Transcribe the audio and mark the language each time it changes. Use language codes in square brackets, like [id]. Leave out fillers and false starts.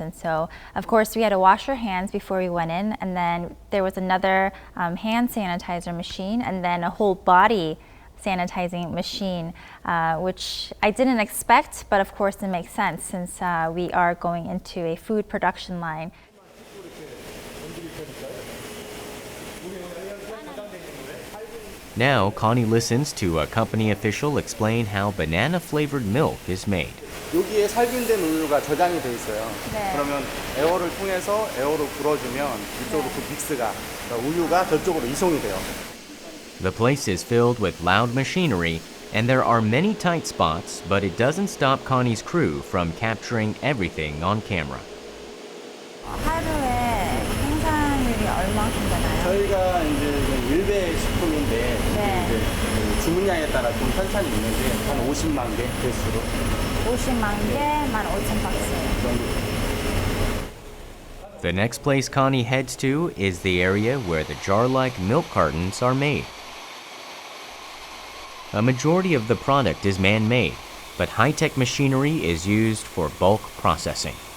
[en] And so, of course, we had to wash our hands before we went in, and then there was another hand sanitizer machine, and then a whole body sanitizing machine, which I didn't expect, but of course it makes sense since we are going into a food production line. Now, Connie listens to a company official explain how banana-flavored milk is made. [ko] 여기에 살균된 우유가 저장이 돼 있어요. 네. 그러면 에어를 통해서 에어로 불어주면 이쪽으로 그 믹스가 우유가 저쪽으로 이송이 돼요. [en] The place is filled with loud machinery And there are many tight spots, but it doesn't stop Connie's crew from capturing everything on camera. [ko] 하루에 생산율이 얼마큼 되나요? 저희가 이제 일배 식품인데 네. 이제 그 주문량에 따라 좀 편차는 있는데 한 50만 개 개수로 50만 개, 15,000박스. [en] The next place Connie heads to is the area where the jar-like milk cartons are made. A majority of the product is man-made, but high-tech machinery is used for bulk processing.